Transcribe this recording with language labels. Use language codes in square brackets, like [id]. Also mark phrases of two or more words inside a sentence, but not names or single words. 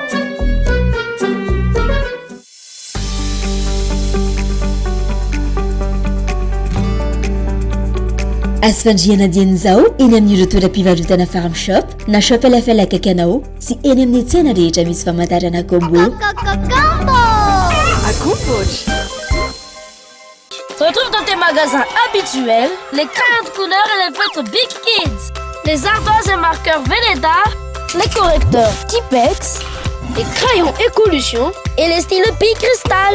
[mg] Azy fandriana dian'izao eny amin'ireo toeram-pivarotana Farm Shop na Shop LFL akaiky anao sy eny amin'ny tsena rehetra misy famantarana combo. [fr] Retrouve dans tes magasins habituels les 40 couleurs et les feutres Big Kids, les ardoises et marqueurs Velleda, les correcteurs Tipex, les crayons Écolution et les stylos Big Crystal.